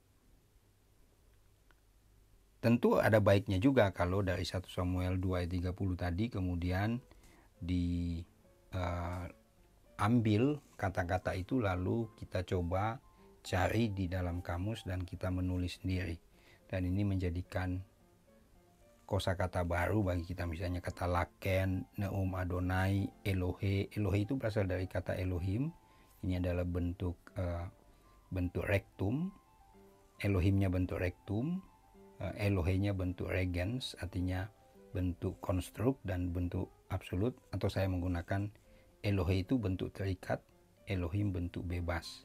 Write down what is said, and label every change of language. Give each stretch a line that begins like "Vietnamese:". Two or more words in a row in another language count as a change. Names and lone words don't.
Indonesian: Tentu ada baiknya juga kalau dari 1 Samuel 2 ayat 30 tadi kemudian diambil kata-kata itu lalu kita coba cari di dalam kamus dan kita menulis sendiri. Dan ini menjadikan kosakata baru bagi kita, misalnya kata laken,
Hebrew: נאם אדוני, אלוהי.
Indonesian: Elohe itu berasal dari kata Elohim. Ini adalah bentuk rektum. Elohimnya bentuk rektum, Elohenya bentuk regens, artinya bentuk konstruk dan bentuk absolut, atau saya menggunakan Elohe itu bentuk terikat, Elohim bentuk bebas.